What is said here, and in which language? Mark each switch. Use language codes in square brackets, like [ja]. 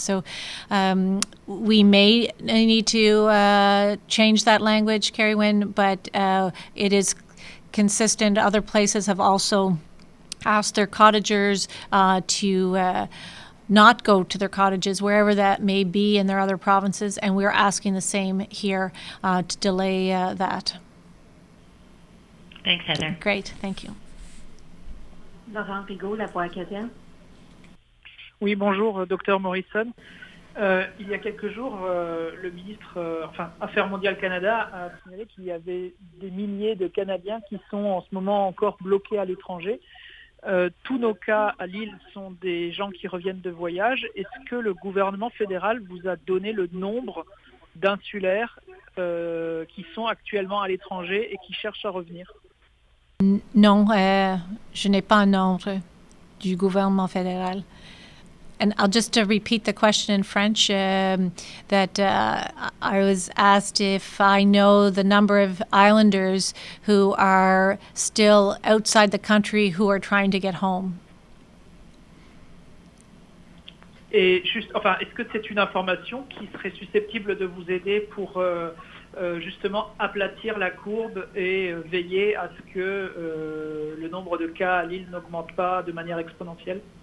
[en] So we may need to change that language, Carrie Wynn, but it is consistent. Other places have also asked their cottagers to not go to their cottages, wherever that may be in their other provinces, and we're asking the same here to delay that. Thanks, Heather. Great, thank you. [fr] Laurent Rigaud, La Voix acadienne. Oui, bonjour, Dr Morrison. Il y a quelques jours, le ministre, Affaires mondiales Canada a signalé qu'il y avait des milliers de Canadiens qui sont en ce moment encore bloqués à l'étranger. Tous nos cas à Lille sont des gens qui reviennent de voyage. Est-ce que le gouvernement fédéral vous a donné le nombre d'insulaires qui sont actuellement à l'étranger et qui cherchent à revenir? Non, je n'ai pas un nombre du gouvernement fédéral. [en] And I'll just repeat the question in French that I was asked if I know the number of islanders who are still outside the country who are trying to get home. [fr] Et juste, est-ce que c'est une information qui serait susceptible de vous aider pour justement aplatir la courbe et veiller à ce que le nombre de cas à Lille n'augmente pas de manière exponentielle?